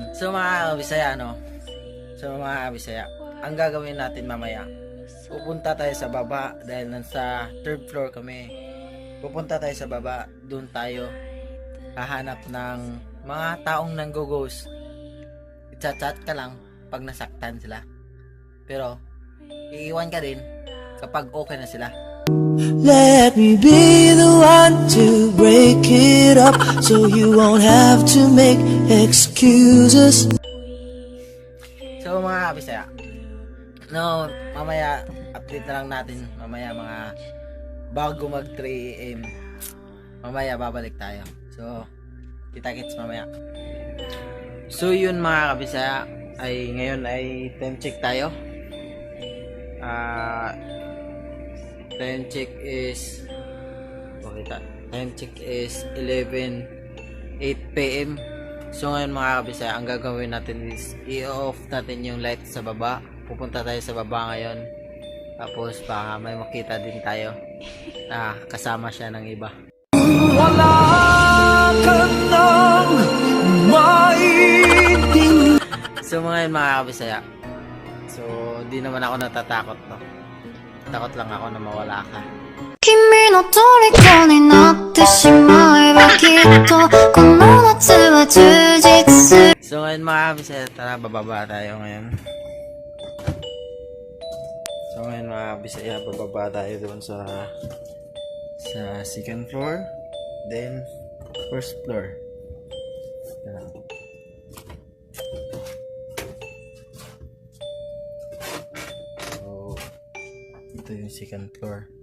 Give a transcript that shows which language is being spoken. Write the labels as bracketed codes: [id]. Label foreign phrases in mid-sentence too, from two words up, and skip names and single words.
[tl] So mga kabisaya, ang gagawin natin mamaya, pupunta tayo sa baba dahil nasa [en] third floor [tl] kami. Pupunta tayo sa baba, doon tayo hahanap ng mga taong nanggo-ghost. I-chat ka lang pag nasaktan sila. Pero iiwan ka din kapag okay na sila. [en] Let me be the one to break it up, so you won't have to make excuses. [tl] So mga kabisaya, mamaya update na lang natin mamaya mga bago mag 3am. Mamaya babalik tayo. So kita-kits mamaya. So yun mga kabisaya, ay ngayon ay [en] time check [tl] tayo. [en] Time check is 8 p.m. [tl] So ngayon mga kabisaya, ang gagawin natin is i-off natin yung light sa baba. Pupunta tayo sa baba ngayon. Tapos baka may makita din tayo na kasama siya ng iba. Wala ka nang maiting. So ngayon mga kabisaya, so di naman ako natatakot, no? Takot lang ako na mawala ka. [ja] 君の虜になってしまえばきっとこの夏は充実する [tl] So ngayon mga kabisaya, tara bababa tayo ngayon. So ngayon mga kabisaya, bababa tayo doon sa [en] second floor, then first floor. [tl] Tara. So ito yung [en] second floor.